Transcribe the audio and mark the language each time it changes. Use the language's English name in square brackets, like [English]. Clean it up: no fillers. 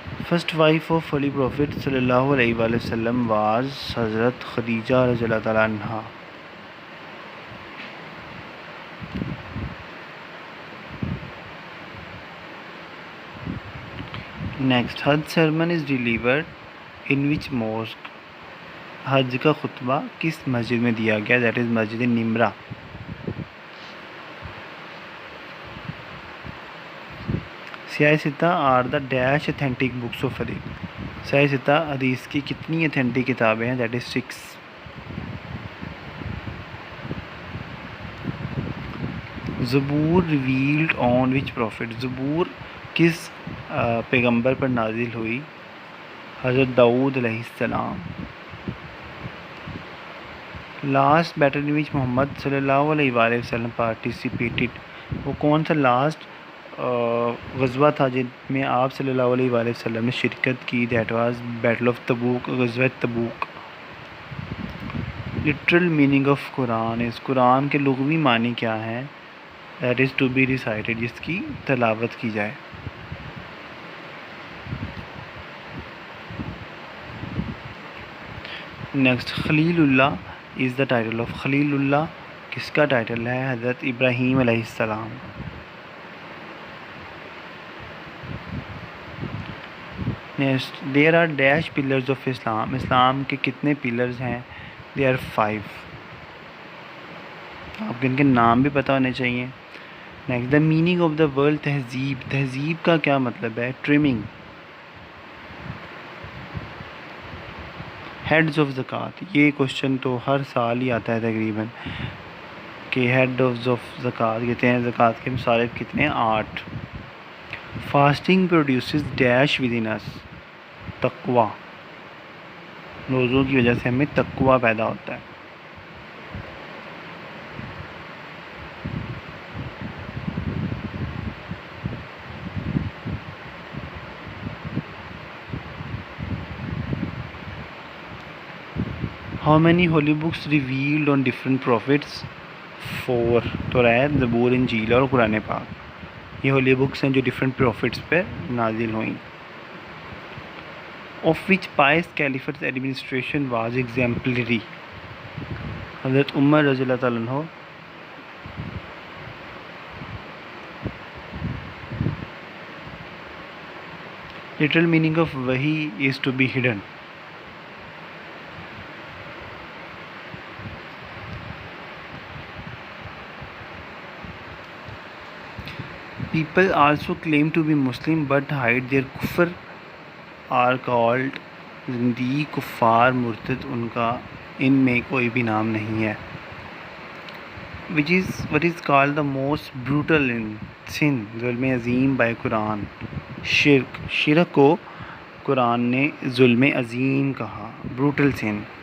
[English] First wife of Holy Prophet sallallahu alaihi wasallam was حضرت Khadija رضی اللہ تعالیٰ عنہا. Next, Hajj sermon is delivered in which mosque? [Urdu] حج کا خطبہ کس مسجد میں دیا گیا؟ [English] that is [Urdu] مسجد نمرہ. [English] سیاہ ستہ are the dash authentic books of حدیث. [Urdu] سیاہ ستہ حدیث کی کتنی اتھینٹک کتابیں ہیں؟ [English] that is [Urdu] 6. [English] Zabur revealed on which prophet. [Urdu] زبور کس پیغمبر پر نازل ہوئی؟ حضرت داؤد علیہ السلام. [English] Last battle in which Muhammad صلی اللہ علیہ وآلہ وسلم پارٹیسپیٹڈ. [Urdu] وہ کون سا لاسٹ غزوہ تھا جن میں آپ صلی اللہ علیہ وآلہ وسلم نے شرکت کی؟ [English] that was battle of Tabuk, [Urdu] غزوہ تبوک. [English] Literal meaning of Quran is. [Urdu] قرآن کے لغوی معنی کیا ہیں؟ [English] that is to be recited, [Urdu] جس کی تلاوت کی جائے. [English] Next, خلیل اللہ is the title of. [Urdu] خلیل اللہ کس کا ٹائٹل ہے؟ حضرت ابراہیم علیہ السلام. [English] Next, there are dash pillars of Islam. [Urdu] اسلام کے کتنے پلرز ہیں؟ [English] They are 5. [Urdu] آپ کو ان کے نام بھی پتہ ہونے چاہیے. [English] Next, the meaning of the word tehzeeb. [Urdu] تہذیب کا کیا مطلب ہے؟ ٹرمنگ. [English] Heads of zakat. [Urdu] یہ کوشچن تو ہر سال ہی آتا ہے تقریباً کہ ہیڈ آف زکوٰۃ کہتے ہیں. زکوٰۃ کے مصارف کتنے؟ [English] 8. Fasting produces dash within us. Taqwa. [Urdu] روزوں کی وجہ سے ہمیں تقویٰ پیدا ہوتا ہے. [English] How many holy books revealed on different prophets? 4. [Urdu] توریت، زبور، انجیل اور قرآن پاک. یہ ہولی بکس ہیں جو ڈفرینٹ پروفٹس پہ نازل ہوئیں. [English] Of which pious caliph's administration was exemplary? [Urdu] حضرت عمر رضی اللہ تعالیٰ عنہ. [English] Literal meaning of wahi is to be hidden. People also claim to be Muslim but hide their kufr are called zindiq, kuffar, murtad. [Urdu] ان کا ان میں کوئی بھی نام نہیں ہے. [English] what is called the most brutal sin? [Urdu] ظلم عظیم by قرآن. شرک کو قرآن نے ظلم عظیم کہا. [English] brutal sin.